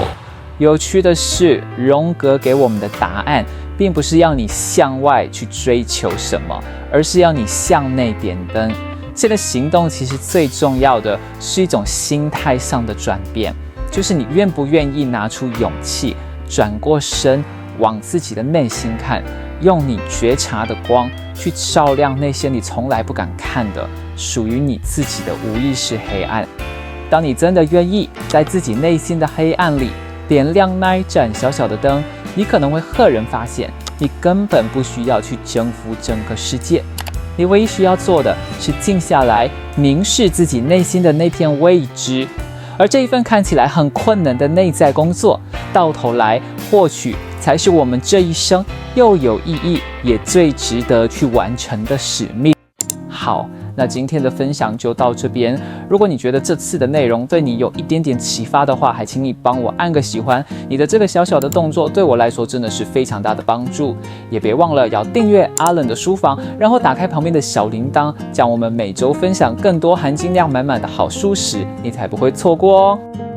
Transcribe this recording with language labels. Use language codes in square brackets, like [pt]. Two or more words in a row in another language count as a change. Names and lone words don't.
[zh] 有趣的是，榮格給我們的答案，並不是要你向外去追求什麼，而是要你向內點燈。這個行動其實最重要的是一種心態上的轉變，就是你願不願意拿出勇氣，轉過身，往自己的內心看，用你覺察的光去照亮那些你從來不敢看的屬於你自己的無意識黑暗。當你真的願意在自己內心的黑暗裡點亮那一盞小小的燈，你可能會赫然發現，你根本不需要去征服整個世界，你唯一需要做的是靜下來，凝視自己內心的那片未知。而這一份看起来很困難的內在工作，到頭來或許才是我們這一生又有意義，也最值得去完成的使命。好，那今天的分享就到這邊。如果你覺得這次的內容對你有一點點啟發的話，還請你幫我按個喜歡。你的這個小小的動作對我來說真的是非常大的幫助。也別忘了要訂閱阿冷的書房，然後打開旁邊的小鈴鐺，這樣我們每周分享更多含金量滿滿的好書時，你才不會錯過哦。